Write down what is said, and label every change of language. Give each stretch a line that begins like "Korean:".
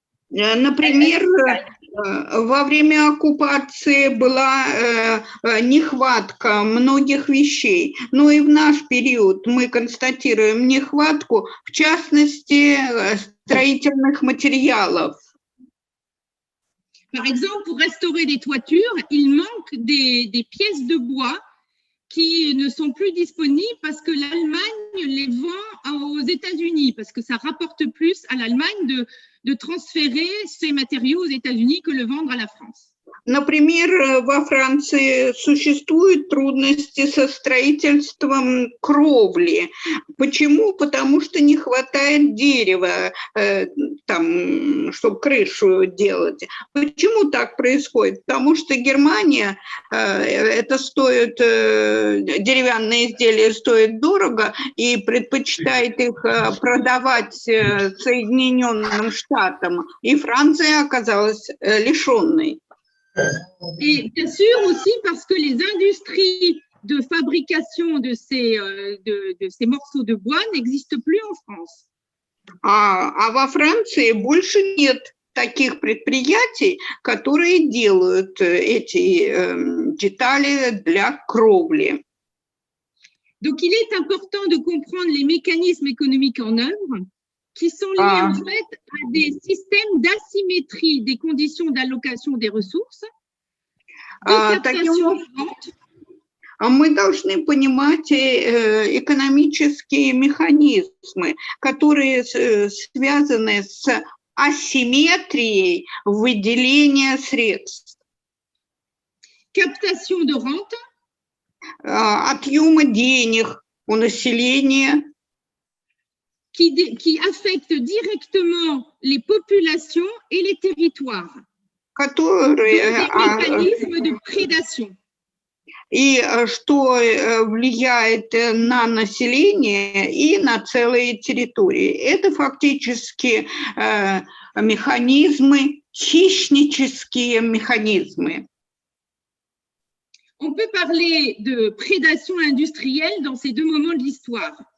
Russian: Например, во время оккупации была нехватка многих вещей, но и в наш период мы констатируем нехватку, в частности, строительных материалов.
French: Par exemple, pour restaurer des toitures, il manque des pièces de bois qui ne sont plus disponibles parce que l'Allemagne les vend aux États-Unis, parce que ça rapporte plus à l'Allemagne de transférer ces matériaux aux États-Unis que le vendre à la France.
Russian: Например, во Франции существуют трудности со строительством кровли. Почему? Потому что не хватает дерева, там, чтобы крышу делать. Почему так происходит? Потому что Германия, это стоит, деревянные изделия стоят дорого, и предпочитает их продавать Соединенным Штатам. И Франция оказалась лишенной.
French: Et bien sûr aussi parce que les industries de fabrication de ces morceaux de bois n'existent plus en France.
Russian: А во Франции больше нет таких предприятий, которые делают эти детали для кровли.
French: Donc il est important de comprendre les mécanismes économiques en œuvre qui sont liés en fait à des systèmes d'asymétrie des conditions d'allocation des ressources, de captation de vente.
Russian: Мы должны понимать экономические механизмы, которые связаны с асимметрией выделения средств.
French: Captation de rente.
Russian: Отъема денег у населения.
French: Qui affecte directement les populations et les territoires.
Russian: Которые
French: des mécanismes de prédation.
Russian: И что влияет на население и на целые территории. Это фактически механизмы, хищнические механизмы.
French: On peut parler de prédation industrielle dans ces deux moments de l'histoire.